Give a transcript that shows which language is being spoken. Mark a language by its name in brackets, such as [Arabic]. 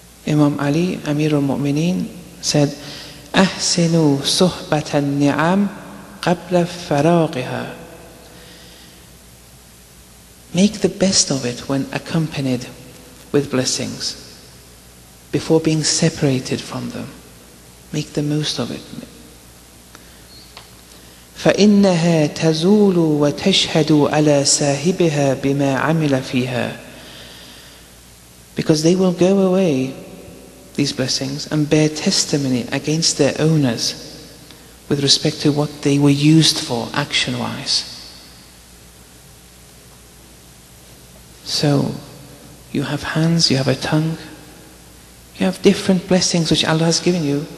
[Arabic] Imam Ali, Amir al-Mu'mineen, said, أَحْسِنُوا صُحْبَةَ النِّعَمْ قَبْلَ فَرَاغِهَا. [English] Make the best of it when accompanied with blessings, before being separated from them. Make the most of it. [Arabic] فإنها تزول وتشهد على ساهبها بما عمل فيها. [English] Because they will go away, these blessings, and bear testimony against their owners with respect to what they were used for action-wise. So, you have hands, you have a tongue, you have different blessings which Allah has given you.